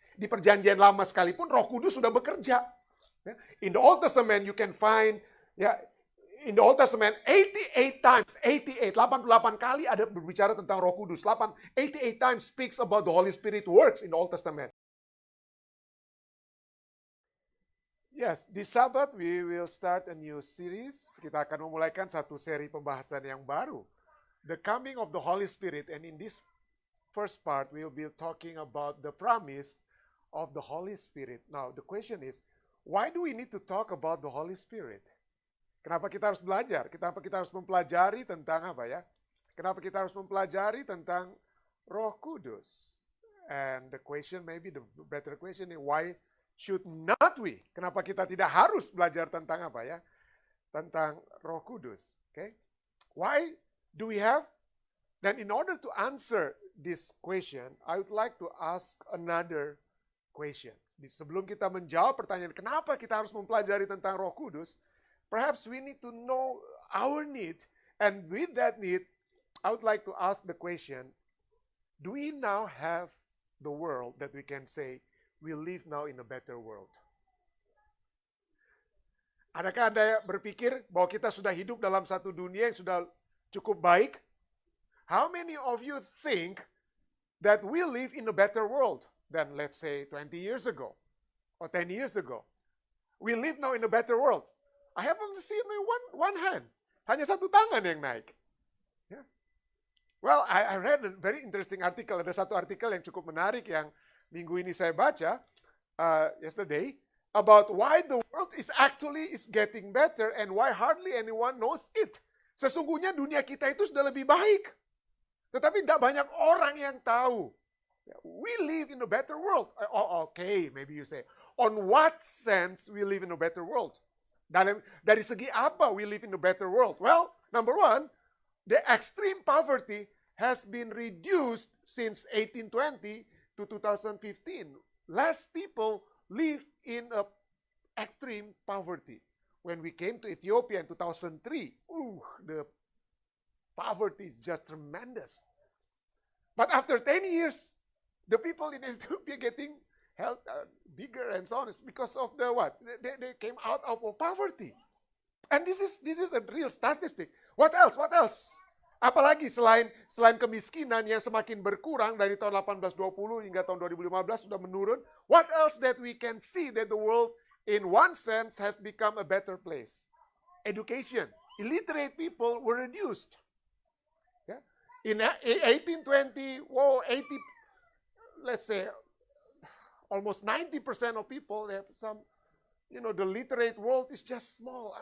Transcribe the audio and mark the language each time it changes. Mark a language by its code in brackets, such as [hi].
[id] Di perjanjian lama sekalipun Roh Kudus sudah bekerja. In the Old Testament you can find, in the Old Testament 88 times, 88 kali ada berbicara tentang Roh Kudus. [en] 88 times speaks about the Holy Spirit works in the Old Testament. Yes, this Sabbath we will start a new series. [id] Kita akan memulaikan satu seri pembahasan yang baru. [en] The coming of the Holy Spirit, and in this first part we will be talking about the promise of the Holy Spirit. Now, the question is, why do we need to talk about the Holy Spirit? [id] Kenapa kita harus belajar? Kenapa kita harus mempelajari tentang apa ya? Kenapa kita harus mempelajari tentang Roh Kudus? [en] And the question, maybe the better question is, why should not we? [id] Kenapa kita tidak harus belajar tentang apa ya? [en] Tentang Roh Kudus. Okay? Why do we have? Then in order to answer this question, I would like to ask another question. [id] Sebelum kita menjawab pertanyaan kenapa kita harus mempelajari tentang Roh Kudus, perhaps we need to know our need. [en] And with that need, I would like to ask the question, do we now have the world that we can say, we live now in a better world? [id] Adakah Anda berpikir bahwa kita sudah hidup dalam satu dunia yang sudah cukup baik? [en] How many of you think that we live in a better world than, let's say, 20 years ago or 10 years ago? We live now in a better world. I haven't seen one hand. Hanya satu tangan yang naik. Yeah. Well, I read a very interesting article. Ada satu artikel yang cukup menarik yang minggu ini saya baca, yesterday, about why the world is getting better and why hardly anyone knows it. [id] Sesungguhnya dunia kita itu sudah lebih baik. Tetapi tidak banyak orang yang tahu. [en] We live in a better world. Okay, maybe you say, on what sense we live in a better world? Dari segi apa we live in a better world? Well, number one, the extreme poverty has been reduced since 1820 to 2015. Less people live in a extreme poverty. When we came to Ethiopia in 2003, the poverty is just tremendous. But after 10 years, the people in Ethiopia getting bigger and so on. It's because of the what? They came out of poverty. And this is a real statistic. What else? What else? [id] Apalagi selain kemiskinan yang semakin berkurang dari tahun 1820 hingga tahun 2015 sudah menurun. [en] What else that we can see that the world in one sense has become a better place? Education. Illiterate people were reduced. Yeah? In 1820, let's say almost 90% of people have some, the literate world is just small.